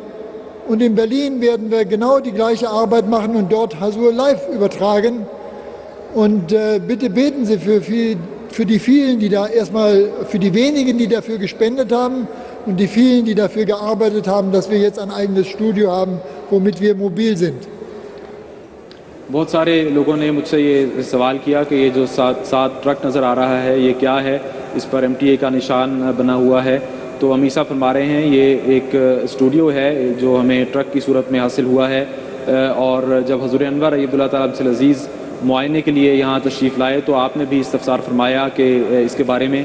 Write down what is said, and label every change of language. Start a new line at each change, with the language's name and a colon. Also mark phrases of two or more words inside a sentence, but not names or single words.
German: Und in Berlin werden wir genau die gleiche Arbeit machen und dort Hazur live übertragen. Und bitte beten Sie für die vielen, die da erstmal, für die wenigen, die dafür gespendet haben und die vielen, die dafür gearbeitet haben, dass wir jetzt ein eigenes Studio haben, womit wir mobil sind.
Urdu: بہت سارے لوگوں نے مجھ سے یہ سوال کیا کہ یہ جو سات ٹرک نظر آ رہا ہے یہ کیا ہے، اس پر MTA کا نشان بنا ہوا ہے. تو امیسا فرما رہے ہیں یہ ایک اسٹوڈیو ہے جو ہمیں ٹرک کی صورت میں حاصل ہوا ہے، اور جب حضور انور ایدہ اللہ تعالیٰ عبد العزیز معائنے کے لیے یہاں تشریف لائے تو آپ نے بھی استفسار فرمایا کہ اس کے بارے میں.